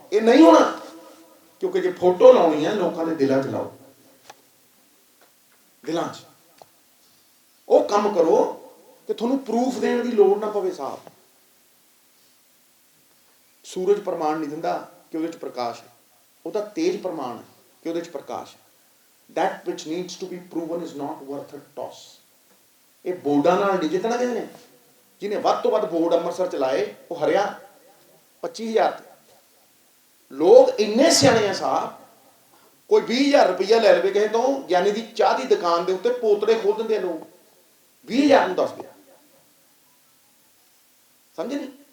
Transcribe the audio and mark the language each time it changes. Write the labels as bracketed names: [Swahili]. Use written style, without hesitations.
[Punjabi] ਇਹ ਨਹੀਂ ਹੋਣਾ, ਕਿਉਂਕਿ ਜੇ ਫੋਟੋ ਲਾਉਣੀ ਹੈ ਲੋਕਾਂ ਦੇ ਦਿਲਾਂ 'ਚ ਲਾਓ, ਦਿਲਾਂ 'ਚ। ਉਹ ਕੰਮ ਕਰੋ ਕਿ ਤੁਹਾਨੂੰ ਪ੍ਰੂਫ ਦੇਣ ਦੀ ਲੋੜ ਨਾ ਪਵੇ। ਸਾਹਿਬ, ਸੂਰਜ ਪ੍ਰਮਾਣ ਨਹੀਂ ਦਿੰਦਾ ਕਿ ਉਹਦੇ 'ਚ ਪ੍ਰਕਾਸ਼ ਹੈ, ਉਹਦਾ ਤੇਜ ਪ੍ਰਮਾਣ ਹੈ ਕਿ ਉਹਦੇ 'ਚ ਪ੍ਰਕਾਸ਼ ਹੈ। [English] that which needs to be proven is not worth a toss। [Punjabi] ਇਹ ਬੋਰਡਾਂ ਨਾਲ ਨਹੀਂ ਜਿੱਤਣਾ ਕਿਸੇ ਨੇ। ਜਿਹਨੇ ਵੱਧ ਤੋਂ ਵੱਧ ਬੋਰਡ ਅੰਮ੍ਰਿਤਸਰ ਚਲਾਏ ਉਹ ਹਰਿਆ 25,000 ਤੇ। ਲੋਕ ਇੰਨੇ ਸਿਆਣੇ ਆ ਸਾਹਿਬ, ਕੋਈ 20,000 ਰੁਪਈਆ ਲੈ ਲਵੇ ਕਿਸੇ ਤੋਂ, ਗਿਆਨੀ ਦੀ ਚਾਹ ਦੀ ਦੁਕਾਨ ਦੇ ਉੱਤੇ ਪੋਤੜੇ ਖੋਲ ਦਿੰਦੇ ਆ ਲੋਕ। 20,000 ਨੂੰ ਦੱਸਦੇ ਆ, ਸਮਝੇ ਨਹੀਂ?